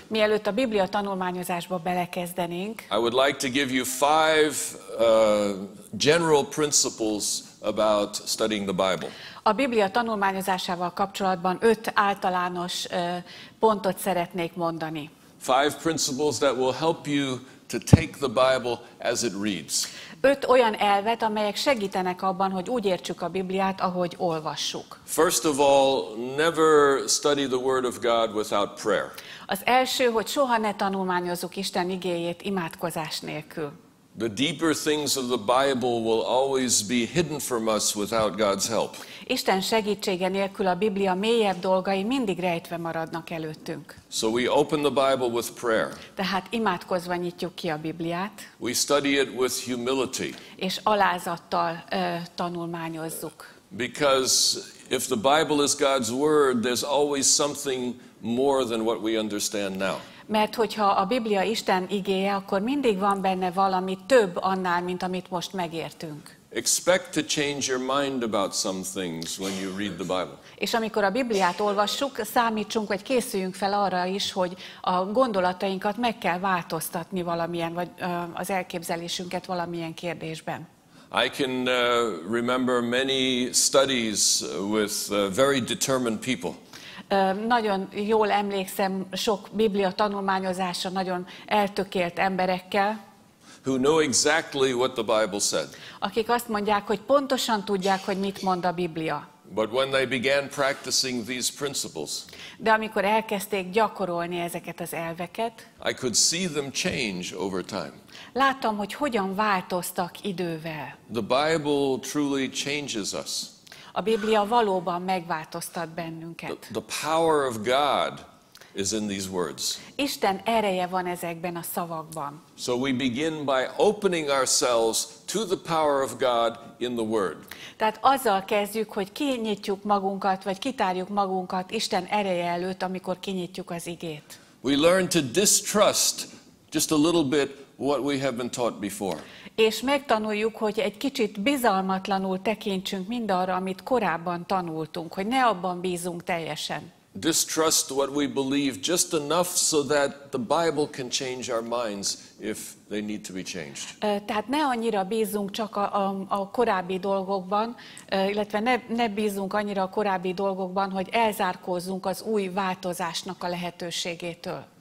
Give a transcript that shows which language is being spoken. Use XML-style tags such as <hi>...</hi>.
<hu>mielőtt a Biblia tanulmányozásba belekezdenénk,</hu> <en>I would like to give you 5 general principles about studying the Bible.</en> <hu>A Biblia tanulmányozásával kapcsolatban 5 általános pontot szeretnék mondani.</hu> <en>5 principles that will help you to take the Bible as it reads.</en> <hu>5 olyan elvet, amelyek segítenek abban, hogy úgy értsük a Bibliát, ahogy olvassuk.</hu> <en>First of all, never study the Word of God without prayer.</en> <hu>Az első, hogy soha ne tanulmányozzuk Isten igéjét imádkozás nélkül.</hu> <en>The deeper things of the Bible will always be hidden from us without God's help.</en> <hu>Isten segítsége nélkül a Biblia mélyebb dolgai mindig rejtve maradnak előttünk.</hu> <en>So we open the Bible with prayer.</en> <hu>Tehát imádkozva nyitjuk ki a Bibliát.</hu> <en>We study it with humility.</en> <hu>És alázattal tanulmányozzuk.</hu> <en>Because if the Bible is God's word, there's always something more than what we understand now.</en> <hu>Mert hogyha a Biblia Isten igéje, akkor mindig van benne valami több annál, mint amit most megértünk.</hu> <en>expect to change your mind about some things when you read the Bible.</en> <hu>És amikor a Bibliát olvassuk, számítsunk, vagy készüljünk fel arra is, hogy a gondolatainkat meg kell változtatni valamilyen, vagy az elképzelésünket valamilyen kérdésben.</hu> <en>I can remember many studies with very determined people.</en> <hu>Nagyon jól emlékszem sok Biblia tanulmányozásra nagyon eltökélt emberekkel,</hu> <en>who know exactly what the Bible said.</en> <hu>Akik azt mondják, hogy pontosan tudják, hogy mit mond a Biblia.</hu> <en>But when they began practicing these principles,</en> <hu>de amikor elkezdték gyakorolni ezeket az elveket,</hu> <en>I could see them change over time.</en> <hu>láttam, hogy hogyan változtak idővel.</hu> <en>The Bible truly changes us.</en> <hu>A Biblia valóban megváltoztat bennünket.</hu> <en>The power of God is in these words.</en> <hu>Isten ereje van ezekben a szavakban.</hu> <en>So we begin by opening ourselves to the power of God in the Word.</en> <hu>Tehát azzal kezdjük, hogy kinyitjuk magunkat, vagy kitárjuk magunkat Isten ereje előtt, amikor kinyitjuk az igét.</hu> <en>We learn to distrust just a little bit what we have been taught before.</en> <hu>És megtanuljuk, hogy egy kicsit bizalmatlanul tekintsünk mindarra, amit korábban tanultunk, hogy ne abban bízunk teljesen.</hu> <en>Distrust what we believe just enough so that the Bible can change our minds if they need to be changed.</en> <hu>Tehát ne annyira bízunk csak a korábbi dolgokban, illetve ne bízunk annyira a korábbi dolgokban, hogy elzárkózzunk az új változásnak a lehetőségétől.</hu>